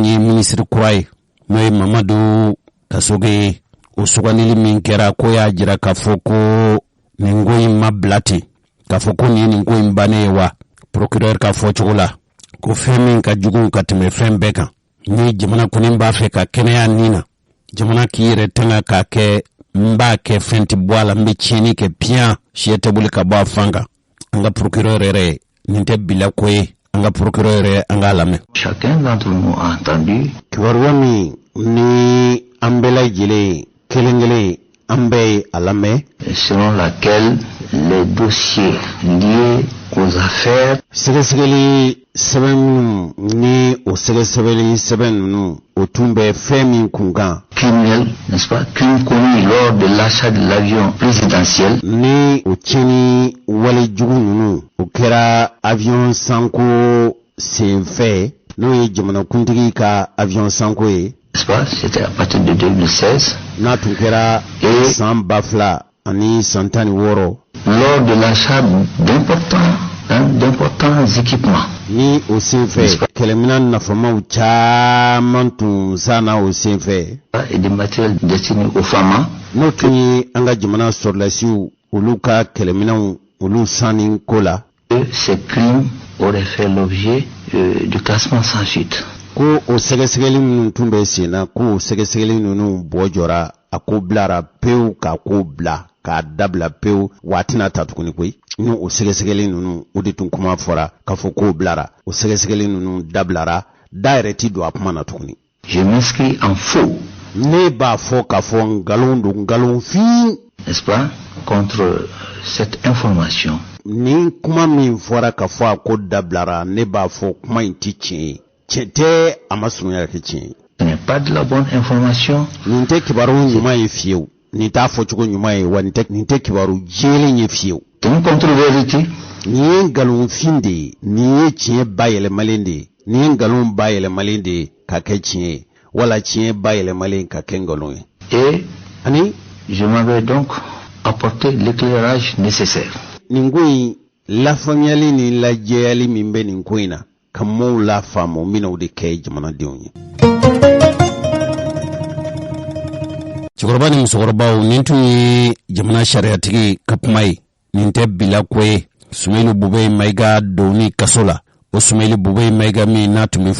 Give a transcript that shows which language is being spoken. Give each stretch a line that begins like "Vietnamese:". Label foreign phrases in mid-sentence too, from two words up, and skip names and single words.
Bambara: ye ministre kura ye n'o ye Mamadu Kasoge o sugandili min kɛra ko y'a jira k'a fɔ ko nin ko in ma bila ten k'a fɔ ko nin ye nin ko in bannen ye wa procureur ka fɔ cogo la ko fɛn min ka jugu ka tɛmɛ fɛn bɛɛ kan ni jamana kɔni b'a fɛ ka kɛnɛya nin na jamana k'i yɛrɛ tanga k'a kɛ n b'a kɛ fɛn tɛ bɔ a la n bɛ tiɲɛni kɛ piyan siyɛ tɛ boli ka bɔ a fan kan an ka procureur yɛrɛ nin tɛ bila ko ye an ka procureur yɛrɛ an k'a lamɛn.
French: Chacun d'entre nous a entendu
Bambara: kibaruya min ni an bɛɛ lajɛlen kelen kelen an bɛɛ ye a lamɛn
French: selon laquelle les dossiers liés aux affaires
Bambara: sɛgɛsɛgɛli sɛbɛn minnu ni o sɛgɛsɛgɛli sɛbɛn ninnu o tun bɛ fɛn min kun kan
French: criminels, n'est-ce pas, crimes commis lors de l'achat de l'avion présidentiel
Bambara: ni o tiɲɛni wale jugu ninnu o kɛra avion sanko senfɛ n'o ye jamanakuntigi ka avion sanko ye
French: n'est-ce pas, c'était à partir de 2016
Bambara: n'a tun kɛra san 2000 ani san 16
French: lors de l'achat d'importants équipements.
Bambara: Ni o senfɛ kɛlɛminan nafamaw caman tun sanna o senfɛ
French: et des matériels destinés aux femmes.
Bambara: N'o tun ye an ka jamana sɔrɔlasiw olu ka kɛlɛminanw olu sanni ko la.
French: Ces crimes auraient fait l'objet du classement sans suite
Bambara: ko o sɛgɛsɛgɛli minnu tun bɛ sen na ko o sɛgɛsɛgɛli ninnu bɔ jɔra a ko bilara pewu k'a ko bila k'a dabila pewu waati n'a ta tuguni koyi ni o sɛgɛsɛgɛli ninnu o de tun kuma fɔra k'a fɔ k'o bilara o sɛgɛsɛgɛli ninnu dabilara da yɛrɛ ti don a kuma na tuguni.
French: Je m'inscris en faux.
Bambara: Ne b'a fɔ k'a fɔ ngalon don ngalon fin.
French: N'est-ce pas? Contre cette information.
Bambara: Ni kuma min fɔra k'a fɔ a ko dabilara ne b'a fɔ kuma in ti tiɲɛ ye. Tiɲɛ tɛ a ma surunya kɛ tiɲɛ ye.
French: Ce n'est pas de la bonne information.
Bambara: Nin tɛ kibaru ɲuman ye fiyewu. Nin t'a fɔcogo ɲuman ye wa nin tɛ kibaru jɛlen ye fiyewu.
French: C'est une contre-vérité.
Bambara: Nin ye ngalon fin de ye. Nin ye tiɲɛ bayɛlɛmalen de ye. Nin ye ngalon bayɛlɛmalen de ye ka kɛ tiɲɛ ye. Wala tiɲɛ bayɛlɛmalen ka kɛ ngalon ye.
French: Et
Bambara: ani
French: je m'avais donc apporté l'éclairage nécessaire.
Bambara: Nin ko in lafaamuyali ni lajɛyali min bɛ nin ko in na ka mɔɔw lafaamu n bɛna o de kɛ jamanadenw ye. Cɛkɔrɔba ni musokɔrɔbaw nin tun ye jamana sariyatigi ka kuma ye nin tɛ bila ko ye Sumailu Bube Mayiga doni kaso la o Sumailu Bube Mayiga min n'a tun bɛ fɔ